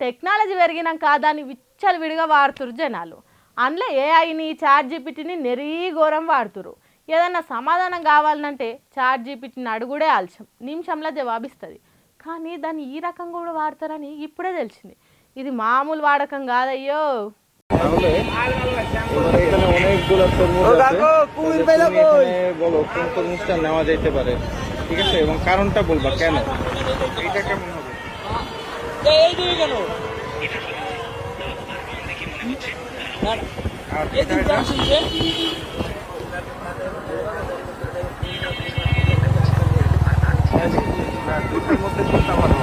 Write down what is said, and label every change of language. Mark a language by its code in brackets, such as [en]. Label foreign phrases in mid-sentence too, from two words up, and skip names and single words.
[te] టెక్నాలజీ పెరిగినాక దాన్ని విచ్చలవిడిగా వాడుతురు జనాలు. అందులో ఏఐని చాట్ జీపీటీని నెరీ ఘోరం వాడుతురు. ఏదన్నా సమాధానం కావాలంటే చాట్ జీపీటీని అడుగుడే ఆలస్యం, నిమిషంలో జవాబిస్తుంది. కానీ దాన్ని ఈ రకంగా కూడా వాడతారని ఇప్పుడే తెలిసింది. ఇది మామూలు వాడకం కాదయ్యో. [bn] বলো কোন কোন জিনিসটা নেওয়া যেতে পারে, ঠিক আছে, এবং কারণটা বলবা কেন এইটা কেমন হবে। এই দুই কেন আর এই দুই শুনছে দুইটার মধ্যে কোনটা ভালো।